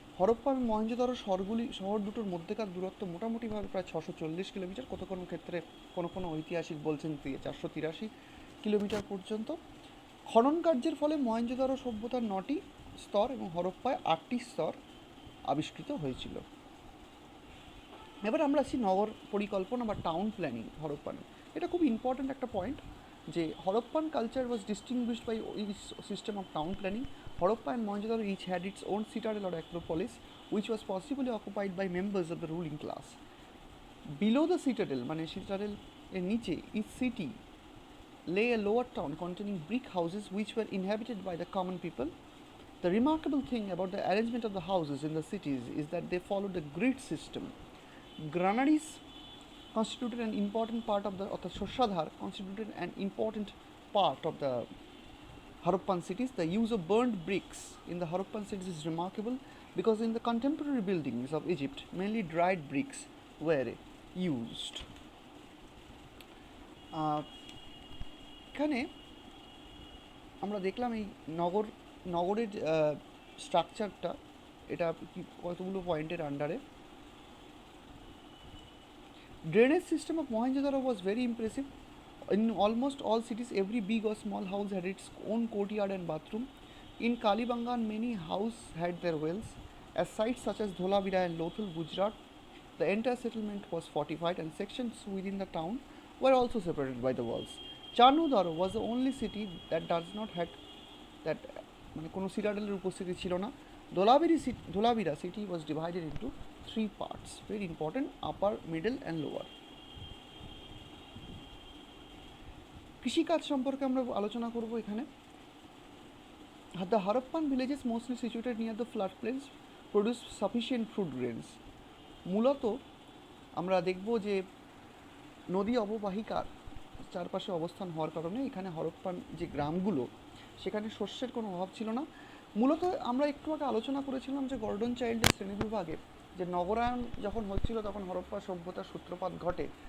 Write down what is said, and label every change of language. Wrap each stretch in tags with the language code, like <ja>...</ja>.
<bn>হরপ্পা এবং মহেঞ্জোদারো শহর দুটোর মধ্যেকার দূরত্ব মোটামুটিভাবে প্রায় 640 কিলোমিটার, কোনো কোনো ক্ষেত্রে কোনো ঐতিহাসিক বলছেন 483 কিলোমিটার পর্যন্ত। খনন কার্যের ফলে মহেঞ্জোদারো সভ্যতার 9টি স্তর এবং হরপ্পায় 8টি স্তর আবিষ্কৃত হয়েছিল। এবার আমরা আসি নগর পরিকল্পনা বা টাউন প্ল্যানিং হরপ্পানে। এটা খুব ইম্পর্ট্যান্ট একটা পয়েন্ট যে</bn> <en>Harappan culture was distinguished by each system of town planning. Harappa and Mohenjo-daro each had its own citadel or acropolis, which was possibly occupied by members of the ruling class. Below the citadel,</en> <bn>মানে citadel এর নিচে,</bn> <en>each city lay a lower town containing brick houses which were inhabited by the common people. The remarkable thing about the arrangement of the houses in the cities is that they followed a grid system. Granaries constituted an important part of the Shoshadhar constituted an important part of the Harappan cities. The use of burnt bricks in the Harappan cities is remarkable because in the contemporary buildings of Egypt, mainly dried bricks were used.</en> <bn>এখানে আমরা দেখলাম এই নগরের স্ট্রাকচারটা, এটা কতগুলো পয়েন্টের আন্ডারে।</bn> <en>Drainage system of Mohenjo-daro was very impressive. In almost all cities, every big or small house had its own courtyard and bathroom. In Kalibangan, many houses had their wells. At sites such as Dholavira and Lothal, Gujarat, the entire settlement was fortified and sections within the town were also separated by the walls. Chanudaro was the only city that does not have that</en> <bn>মানে কোনো সিটাডেলের উপস্থিতি ছিল না।</bn> <en>Dholavira city was divided into 3 parts, very important, upper, middle and lower.</en> <bn>কৃষিকাজ সম্পর্কে আমরা আলোচনা করব এখানে।</bn> <en>The Harappan villages mostly situated near the floodplains produced sufficient food grains.</en> <bn>মূলত আমরা দেখব যে নদী অববাহিকার চারপাশে অবস্থান হওয়ার কারণে এখানে হরপ্পান যে গ্রামগুলো সেখানে শস্যের কোনো অভাব ছিল না। মূলত আমরা একটু আগে আলোচনা করেছিলাম যে গর্ডন চাইল্ডের শ্রেণীবিভাগে যে নগরায়ন যখন হচ্ছিল তখন হরপ্পা সভ্যতার সূত্রপাত ঘটে।</bn>